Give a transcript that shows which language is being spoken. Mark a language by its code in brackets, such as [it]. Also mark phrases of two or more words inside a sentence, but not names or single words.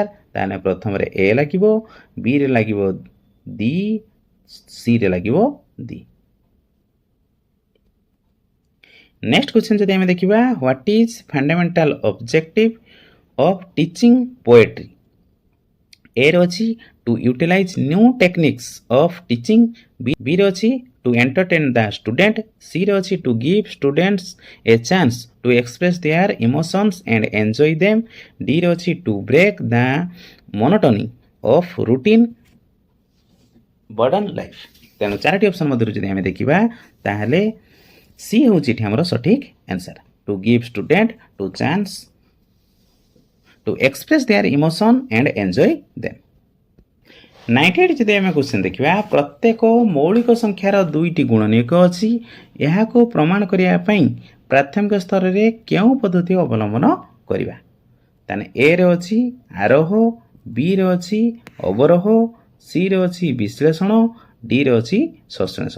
[or] ତାହେଲେ ପ୍ରଥମରେ ଏ ଲାଗିବ, ବି ରେ ଲାଗିବ ଦି, ସି ରେ ଲାଗିବ ଦି। [en] next question [or] ଯଦି ଆମେ ଦେଖିବା, [en] what is fundamental objective of teaching poetry. [or] ଏ ରେ ଅଛି [en] to utilize new techniques of teaching, [or] ବି ରେ ଅଛି [en] to entertain the student, [or] C ରେ ଅଛି [en] to give students a chance to express their emotions and enjoy them, [or] D ରେ ଅଛି [en] to break the monotony of routine burden life। [or] ତେଣୁ ଚାରୋଟି ଅପସନ୍ ମଧ୍ୟରୁ ଯଦି ଆମେ ଦେଖିବା ତାହେଲେ ସି ହେଉଛି ଏଠି ଆମର ସଠିକ୍ ଆନ୍ସର୍, [en] to give student to chance to express their emotion and enjoy them। [or] 98 ଯଦି ଆମେ କ୍ୱେଶ୍ଚନ୍ ଦେଖିବା, ପ୍ରତ୍ୟେକ ମୌଳିକ ସଂଖ୍ୟାର ଦୁଇଟି ଗୁଣନୀୟକ ଅଛି, ଏହାକୁ ପ୍ରମାଣ କରିବା ପାଇଁ ପ୍ରାଥମିକ ସ୍ତରରେ କେଉଁ ପଦ୍ଧତି ଅବଲମ୍ବନ କରିବା। ତାହେଲେ ଏ ରେ ଅଛି ଆରୋହ, ବି ରେ ଅଛି ଅବରୋହ, ସି ରେ ଅଛି ବିଶ୍ଳେଷଣ, ଡି ରେ ଅଛି ସଂଶ୍ଳେଷଣ।